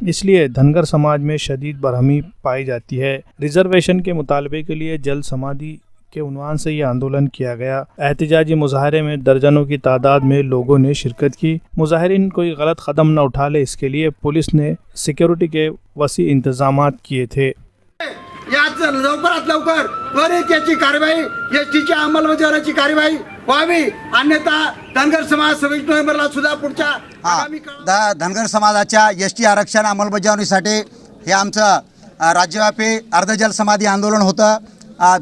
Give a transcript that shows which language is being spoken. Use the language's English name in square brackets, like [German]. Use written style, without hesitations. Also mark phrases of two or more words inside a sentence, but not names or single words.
[Urdu] اس لیے دھنگر سماج میں شدید برہمی پائی جاتی ہے۔ ریزرویشن کے مطالبے کے لیے جل سمادھی کے عنوان سے یہ آندولن کیا گیا۔ احتجاجی مظاہرے میں درجنوں کی تعداد میں لوگوں نے شرکت کی۔ مظاہرین کوئی غلط قدم نہ اٹھا لے اس کے لیے پولیس نے سیکیورٹی کے وسیع انتظامات کیے تھے۔ [Marathi] याच लवकरात लवकर त्वरित याची कार्यवाही एसटीच्या अंमलबजावणीची कार्यवाही व्हावी, अन्यथा धनगर समाज 26 नोव्हेंबरला सुद्धा पुढच्या आगामी धनगर समाजाच्या एसटी आरक्षण अंमलबजावणीसाठी हे आमचं राज्यव्यापी अर्धजल समाधी आंदोलन होतं।